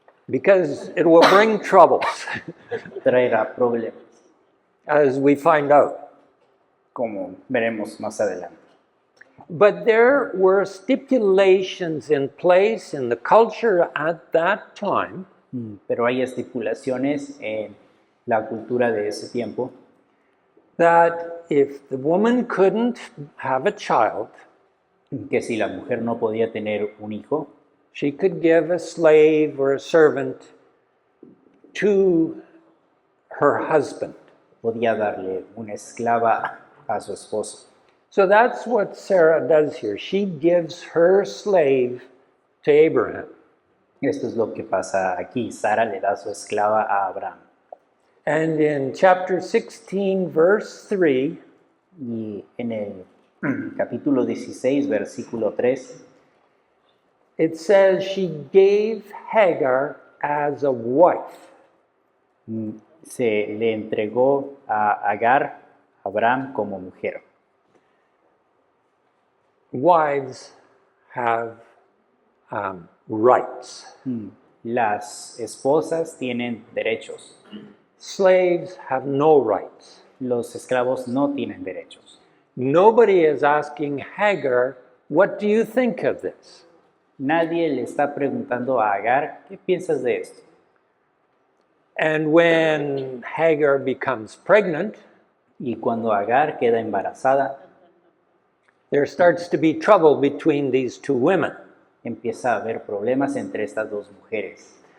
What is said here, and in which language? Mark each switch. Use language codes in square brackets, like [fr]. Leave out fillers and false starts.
[en] because it will bring troubles, [es] traerá problemas, [en] as we find out. [es] como veremos más adelante. [en] But there were stipulations in place in the culture at that time [es] Pero hay estipulaciones en la cultura de ese tiempo [en] that if the woman couldn't have a child, [es] que si la mujer no podía tener un hijo, [en] she could give a slave or a servant to her husband. [es] podía darle una esclava a su esposo. [en] So that's what Sarah does here. She gives her slave to Abraham. [es] Esto es lo que pasa aquí. Sara le da su esclava a Abraham. [en] And in chapter 16, verse 3, [es] Y en el capítulo 16, versículo 3, [en] it says she gave Hagar as a wife. [es] se le entregó a Agar, a Abraham, como mujer. [en] Wives have rights. [es] Las esposas tienen derechos. [en] Slaves have no rights. [es] Los esclavos no tienen derechos. [en] Nobody is asking Hagar, what do you think of this? [es] Nadie le está preguntando a Agar, ¿qué piensas de esto? [en] And when Hagar becomes pregnant, [es] Y cuando Agar queda embarazada, [en] there starts to be trouble between these two women. [es] empieza a haber problemas entre estas 2 mujeres.